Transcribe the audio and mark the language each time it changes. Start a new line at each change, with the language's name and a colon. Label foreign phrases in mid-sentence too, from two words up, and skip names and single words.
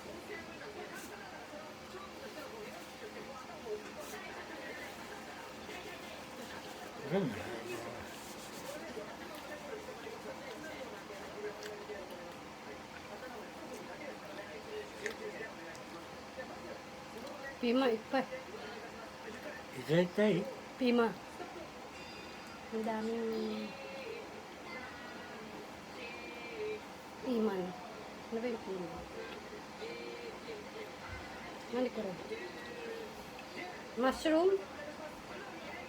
Japanese: うん。ピーマンいっぱい。入れたい？
Filipino: ピーマン。Ang daming piman. Ano ba yung piman? Ano ko rin? Mushroom?